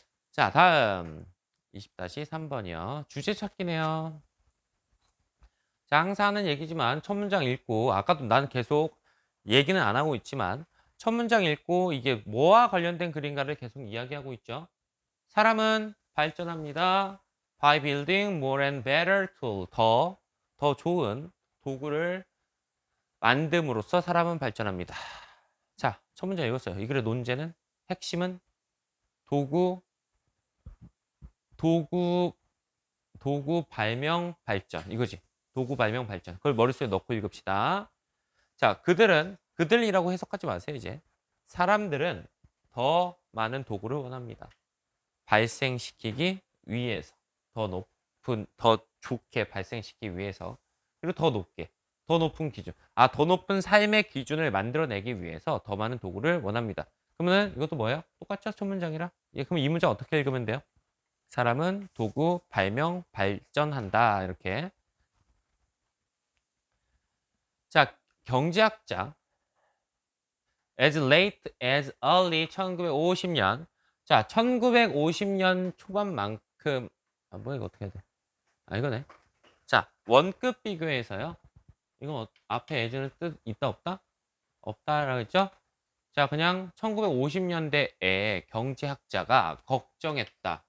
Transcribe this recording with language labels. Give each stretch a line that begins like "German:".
Korean: 자, 다음 20-3번이요. 주제 찾기네요. 자, 항상 하는 얘기지만 첫 문장 읽고 아까도 난 계속 얘기는 안 하고 있지만 첫 문장 읽고 이게 뭐와 관련된 글인가를 계속 이야기하고 있죠. 사람은 발전합니다.
English: By building more and better tool.
Korean: 더 좋은 도구를 만듦으로써 사람은 발전합니다. 자, 첫 문장 읽었어요. 이 글의 논제는 핵심은 도구 도구 도구 발명 발전 이거지. 도구 발명 발전. 그걸 머릿속에 넣고 읽읍시다. 자, 그들이라고 해석하지 마세요, 이제. 사람들은 더 많은 도구를 원합니다. 발생시키기 위해서. 더 좋게 발생시키기 위해서. 그리고 더 높은 기준. 더 높은 삶의 기준을 만들어내기 위해서 더 많은 도구를 원합니다. 그러면 이것도 뭐예요? 똑같죠? 첫 문장이랑. 예, 그럼 이 문장 어떻게 읽으면 돼요? 사람은 도구 발명 발전한다. 이렇게. 자, 경제학자
English: as late as early 1950년.
Korean: 자, 1950년 초반만큼 뭐야 이거 어떻게 해야 돼? 이거네. 자, 원급 비교에서요. 이건 앞에 as는 뜻 있다 없다? 없다라고 했죠? 자, 그냥 1950년대에 경제학자가 걱정했다.